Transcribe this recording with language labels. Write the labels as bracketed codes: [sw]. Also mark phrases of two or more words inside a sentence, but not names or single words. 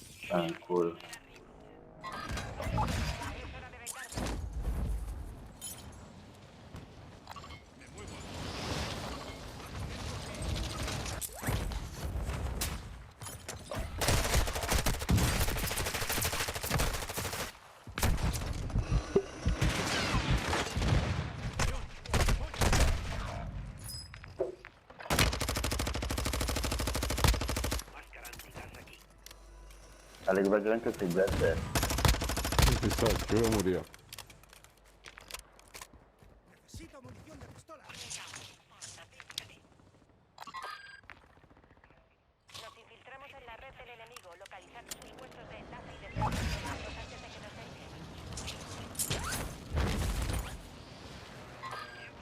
[en] Ah, cool. [it] Sale che praticamente sei verde. Sì, sto, ci volevo morire. [es] Necesito munición de pistola. Nos infiltramos en la red del enemigo. Localizad sus puestos de enlace y desactivarlos antes de que nos echen.